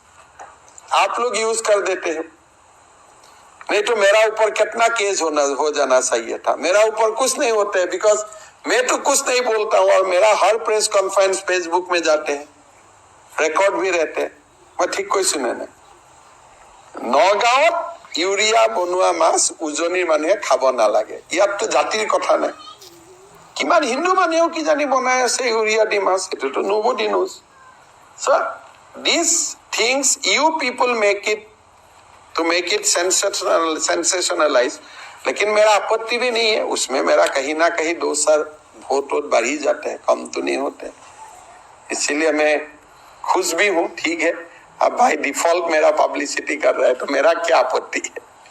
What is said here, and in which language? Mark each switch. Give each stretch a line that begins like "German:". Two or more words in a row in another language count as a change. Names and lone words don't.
Hindi: आप लोग यूज कर देते हो, नहीं तो मेरा ऊपर कितना केस हो जाना चाहिए था। मेरा ऊपर कुछ नहीं होता है, बिकॉज मैं तो कुछ नहीं बोलता हूँ, और मेरा हर
English: press conference
Hindi: फेसबुक में जाते हैं, रिकॉर्ड भी रहते हैं। मैं ठीक कोई सुने नहीं।
Assamese: নগাঁৱত ইউৰিয়া বনোৱা মাছ উজনী মানুহে খাব নালাগে, ইয়াত तो জাতিৰ কথা নাই। কিমান হিন্দু মানুহেও কি জানি বনাই আছে ইউৰিয়া দি মাছ, এইটো তো
English: nobody knows. So these things you people make it sensationalize,
Hindi: लेकिन मेरा आपत्ति भी नहीं है उसमें। मेरा कहीं ना कहीं 2 साल वोट बढ़ ही जाते हैं, कम तो नहीं होते। इसीलिए मैं खुश भी हूँ। ठीक है, अब भाई डिफॉल्ट मेरा पब्लिसिटी कर रहा है तो मेरा क्या आपत्ति है।